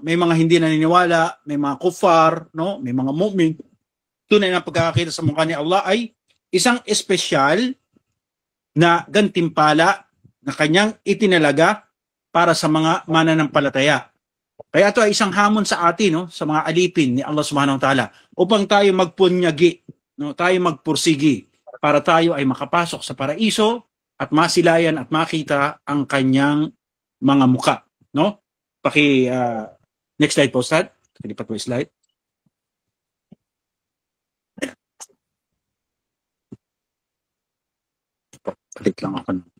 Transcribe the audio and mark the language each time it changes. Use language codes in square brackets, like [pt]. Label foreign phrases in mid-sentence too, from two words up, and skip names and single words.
[tl] May mga hindi naniniwala, may mga kufar, no? May mga mu'min. Tunay na pagkakakita sa mukha ni Allah ay isang espesyal na gantimpala na kanyang itinalaga para sa mga mananampalataya. Kaya ito ay isang hamon sa atin, no, sa mga alipin ni Allah [ar] سبحانه وتعالى [tl] upang tayo magpunyagi, no, tayo magpursigi para tayo ay makapasok sa paraiso at masilayan at makita ang kanyang mga muka, no? [en] Next slide [tl] po, Ustad. Kalipat po yung slide. Palit lang ako.